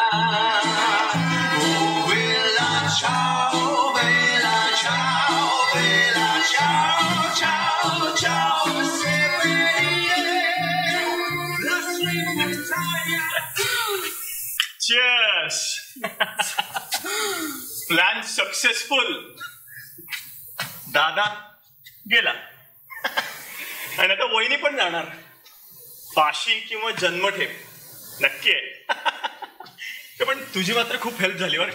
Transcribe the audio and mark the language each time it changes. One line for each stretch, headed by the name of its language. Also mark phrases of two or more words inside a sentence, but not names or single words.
Italian: Oh bella ciao, bella ciao, bella ciao, ciao, ciao.
English: Cheers. plan successful.
Marathi: दादा गेला आणि आता वहिनी पण जाणार. फाशी किंवा जन्मठेप नक्की आहे. पण तुझी मात्र खूप हेल्प झाली बरं का.